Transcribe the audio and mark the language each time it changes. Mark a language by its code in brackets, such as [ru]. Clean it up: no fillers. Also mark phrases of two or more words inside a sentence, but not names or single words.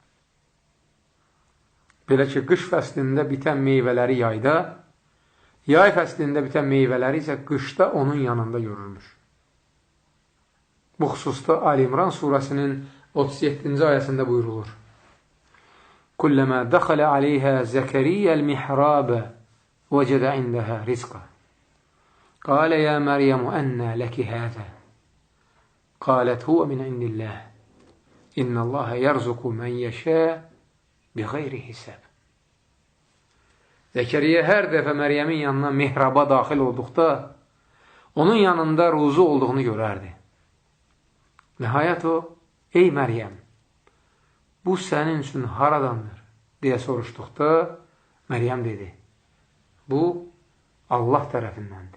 [az] Belə ki, qış fəslində bitən meyvələri yayda, yay fəslində bitən meyvələri isə qışda onun yanında görülmüş. Bu xüsusda Ali İmran surəsinin 37-ci ayəsində buyurulur. [ar] كلما دخل عليها زكريا المحراب وجد عندها رزقا قال يا مريم أنى لك هذا قالت هو من عند الله إن الله يرزق من يشاء بغير حساب. [az] Zəkəriyyə hər dəfə Məryəmin yanına mihraba daxil olduqda onun yanında ruzu olduğunu görərdi. Nəhayət o, ey Məryəm, bu sənin üçün haradandır deyə soruşduqda Məryəm dedi, bu Allah tərəfindəndir.